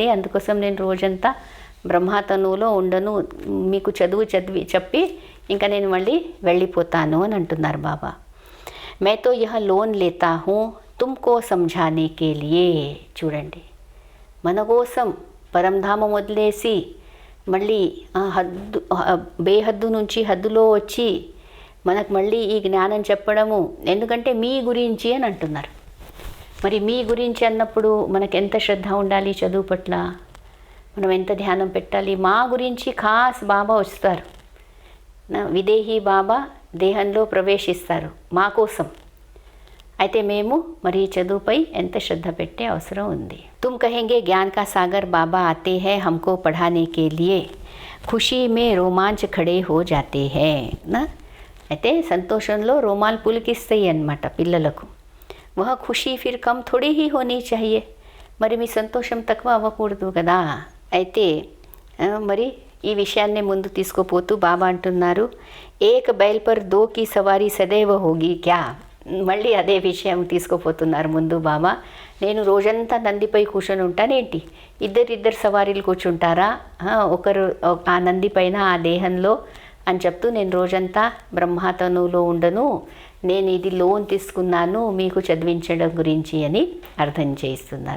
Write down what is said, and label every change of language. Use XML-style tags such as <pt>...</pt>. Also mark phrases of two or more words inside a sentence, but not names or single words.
<te>అందుకోసం నేను రోజంతా బ్రహ్మతనువులో ఉండను, మీకు చెప్పి ఇంకా నేను మళ్ళీ వెళ్ళిపోతాను అని అంటున్నారు బాబా.</te> <hi>मैं तो यह लोन लेता हूँ तुमको समझाने के लिए.</hi> <te>చూడండి, మన కోసం పరంధామం వదిలేసి మళ్ళీ హద్దు బేహద్దు నుంచి హద్దులో వచ్చి మనకు మళ్ళీ ఈ జ్ఞానం చెప్పడము, ఎందుకంటే మీ గురించి అని అంటున్నారు. మరి మీ గురించి అన్నప్పుడు మనకు ఎంత శ్రద్ధ ఉండాలి చదువు పట్ల, మనం ఎంత ధ్యానం పెట్టాలి. మా గురించి ఖాస్ బాబా వస్తారు, విదేహి బాబా దేహంలో ప్రవేశిస్తారు మా కోసం. అయితే మేము మరి చదువుపై ఎంత శ్రద్ధ పెట్టే అవసరం ఉంది.</te> <hi>तुम कहेंगे ज्ञान का सागर बाबा आते हैं हमको पढ़ाने के लिए, खुशी में रोमांच खड़े हो जाते हैं ना.</hi> <te>అయితే సంతోషంలో రోమాలు పులికిస్తాయి అన్నమాట పిల్లలకు.</te> <hi>वह खुशी फिर कम थोड़ी ही होनी चाहिए.</hi> <te>మరి మీ సంతోషం తక్కువ అవ్వకూడదు కదా. అయితే మరి ఈ విషయాన్ని ముందు తీసుకుపోతూ బాబా అంటున్నారు,</te> <hi>एक बैल पर दो की सवारी सदैव होगी क्या.</hi> <te>మళ్ళీ అదే విషయం తీసుకుపోతున్నారు ముందు బాబా. నేను రోజంతా నందిపై కూర్చొని ఉంటానేంటి, ఇద్దరిద్దరు సవారీలు కూర్చుంటారా, ఒకరు ఆ నంది పైన ఆ దేహంలో అని చెప్తూ, నేను రోజంతా బ్రహ్మతనులో ఉండను, నేను ఇది లోన్ తీసుకున్నాను మీకు చదివించడం గురించి అని అర్థం చేయిస్తున్నారు.</te>